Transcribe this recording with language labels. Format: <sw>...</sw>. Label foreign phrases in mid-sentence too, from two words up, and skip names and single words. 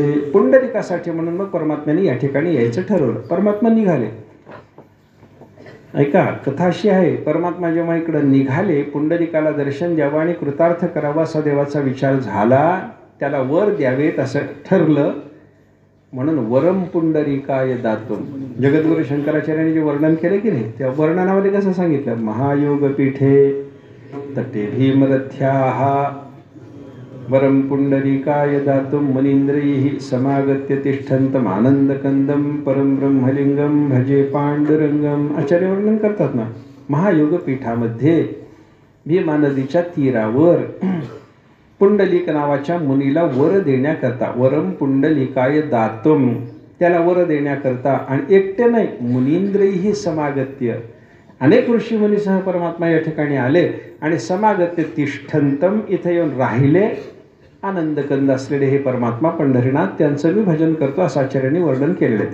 <mr>पुंडलिकासाठी म्हणून मग परमात्म्याने या ठिकाणी यायचं ठरवलं. परमात्मा निघाले. ऐका, कथा अशी आहे, परमात्मा जेव्हा इकडं निघाले पुंडलिकाला दर्शन द्यावं आणि कृतार्थ करावा असा देवाचा विचार झाला. त्याला वर द्यावेत असं ठरलं म्हणून</mr> <sa>वरम पुंडलिकाय दातुम</sa> <mr>जगद्गुरु शंकराचार्यांनी जे वर्णन केले की नाही त्या वर्णनामध्ये कसं सांगितलं,</mr> <sa>महायोग पीठे तटे भीमरथ्याहा वरम पुंडलिकाय दातुम मुनींद्रैः समागत्य तिष्ठन्तम् आनंदकंदम परम ब्रह्मलिंगम भजे पांडुरंगम.</sa> <mr>आचार्य वर्णन करतात ना, महायोग पीठामध्ये भीमा नदीच्या तीरावर पुंडलिक नावाच्या मुनीला वर देण्याकरता</mr> <sa>वरम पुंडलिकाय दातुम</sa> <mr>त्याला वर देण्याकरता आणि एकटे नाही</mr> <sa>मुनींद्रैः समागत्य</sa> <mr>अनेक ऋषीमुनीसह परमात्मा या ठिकाणी आले आणि</mr> <sa>समागत्य तिष्ठन्तम</sa> <mr>इथे येऊन राहिले. आनंदकंद असलेले हे परमात्मा पंढरीनाथ त्यांचं मी भजन करतो असं आचार्यांनी वर्णन केलेलं आहे.</mr>